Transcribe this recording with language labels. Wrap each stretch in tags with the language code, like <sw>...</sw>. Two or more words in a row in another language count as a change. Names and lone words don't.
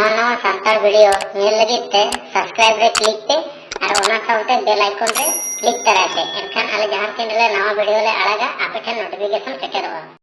<sat>ᱱᱟᱣᱟ ᱥᱟᱱᱛᱟᱲ ᱵᱷᱤᱰᱤᱭᱳ ᱧᱮᱞ ᱞᱟᱹᱜᱤᱫ ᱛᱮ ᱥᱟᱵᱥᱠᱨᱟइब ᱨᱮ ᱠᱞᱤᱠ ᱯᱮ ᱟᱨ ᱚᱱᱟ ᱥᱟᱶᱛᱮ बेल आइकन रे क्लिक तराय पे एनखान आले जहां तीन रे नवा वीडियो ले आड़ागा आपे ठेन नोटिफिकेशन सेटेरोगा।</sat>